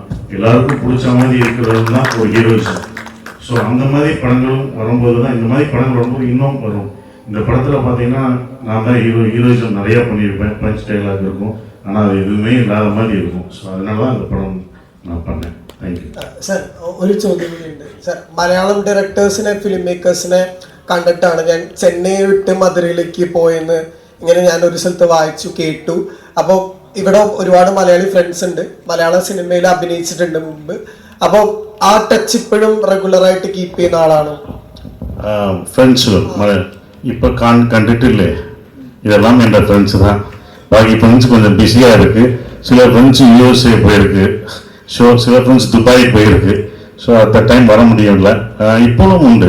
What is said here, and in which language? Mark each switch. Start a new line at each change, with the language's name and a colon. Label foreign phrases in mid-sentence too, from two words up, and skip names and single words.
Tamil: எல்லாருக்கும் பிடிச்ச மாதிரி இருக்கிறது தான் ஒரு ஹீரோயிசம். ஸோ அந்த மாதிரி படங்களும் வரும்போது தான், இந்த மாதிரி படங்கள் வரும்போது இன்னும் வரும். இந்த படத்தில் பார்த்தீங்கன்னா நான் தான் ஹீரோயிசம் நிறையா பண்ணியிருப்பேன்.
English: punch dialogue
Tamil: இருக்கும், ஆனால் அது எதுவுமே இல்லாத மாதிரி இருக்கும். ஸோ அதனால தான் அந்த படம் நான் பண்ணேன்.
English: thank you.
Malayalam: സാർ, ഒരു ചോദ്യം കൂടിയുണ്ട്. സാർ, മലയാളം ഡയറക്ടേഴ്സിനെ,
English: film makersനെ
Malayalam: കണ്ടിട്ടാണ് ഞാൻ ചെന്നൈ വിട്ട് മധുരയിലേക്ക് പോയെന്ന് ഇങ്ങനെ ഞാൻ ഒരു സ്ഥലത്ത് വായിച്ചു കേട്ടു. അപ്പോൾ ഇവിടെ ഒരുപാട് മലയാളി ഫ്രണ്ട്സ് ഉണ്ട്, മലയാള സിനിമയിൽ അഭിനയിച്ചിട്ടുണ്ട് മുമ്പ്. അപ്പോൾ ആ ടച്ച് ഇപ്പോഴും
English: regularആയിട്ട് keep
Malayalam: ചെയ്യുന്ന ആളാണ്?
Tamil: ஃப்ரெண்ட்ஸுகள் இப்போ கண்டுட்டில்லே, இதெல்லாம் என் ஃப்ரெண்ட்ஸு தான். பாக்கி ஃப்ரெண்ட்ஸ் கொஞ்சம் பிஸியாக இருக்குது. சில ஃப்ரெண்ட்ஸ் யூஎஸ்ஏ போயிருக்கு, ஸோ சில ஃப்ரெண்ட்ஸ் துபாய் போயிருக்கு.
English: so at time
Tamil: வர முடியல. இப்போவும் உண்டு.